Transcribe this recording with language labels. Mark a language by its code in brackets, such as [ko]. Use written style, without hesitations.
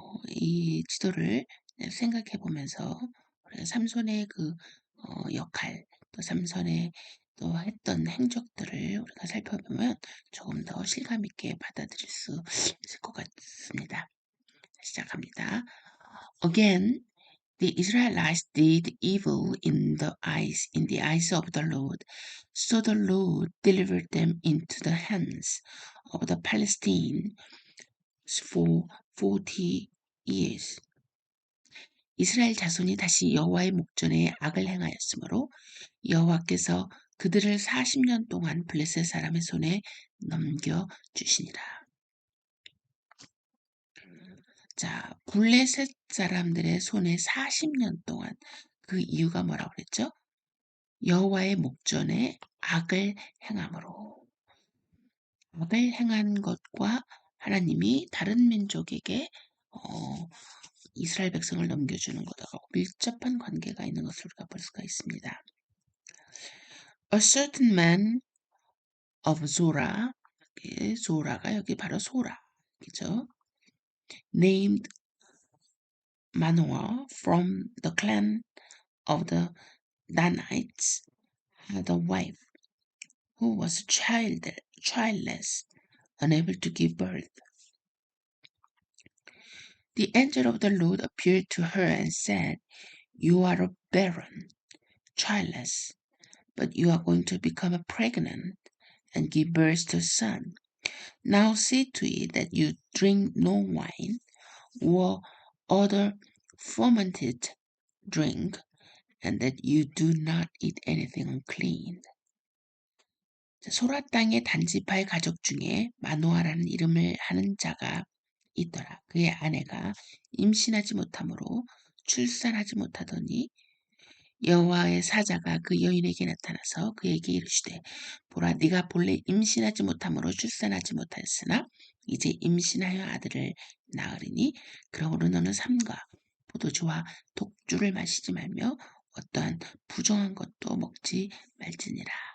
[ko] 이 지도를 생각해 보면서 우리가 삼손의 그 역할, 또 삼손의 또 했던 행적들을 우리가 살펴보면 조금 더 실감 있게 받아들일 수 있을 것 같습니다. 시작합니다. [en] Again, the Israelites did evil in the eyes of the Lord, so the Lord delivered them into the hands of the Palestinians for 40 years. [ko] 이스라엘 자손이 다시 여호와의 목전에 악을 행하였으므로 여호와께서 그들을 40년 동안 블레셋 사람의 손에 넘겨 주시니라. 자, 블레셋 사람들의 손에 40년 동안 그 이유가 뭐라고 그랬죠? 여호와의 목전에 악을 행함으로. 악을 행한 것과 하나님이 다른 민족에게 이스라엘 백성을 넘겨주는 것하고 밀접한 관계가 있는 것을 우리가 볼 수가 있습니다. [en] A certain man of Zorah, [ko] 조라가 여기 바로 소라, 그죠? [en] Named Manoah from the clan of the Danites had a wife who was childless, unable to give birth. The angel of the Lord appeared to her and said, "You are barren, childless, but you are going to become pregnant and give birth to a son. Now see to it that you drink no wine or other fermented drink, and that you do not eat anything unclean." [ko] 소라 땅의 단지파의 가족 중에 마노아라는 이름을 하는 자가 있더라. 그의 아내가 임신하지 못함으로 출산하지 못하더니 여호와의 사자가 그 여인에게 나타나서 그에게 이르시되, 보라, 네가 본래 임신하지 못함으로 출산하지 못하였으나 이제 임신하여 아들을 낳으리니 그러므로 너는 삼가 포도주와 독주를 마시지 말며 어떠한 부정한 것도 먹지 말지니라.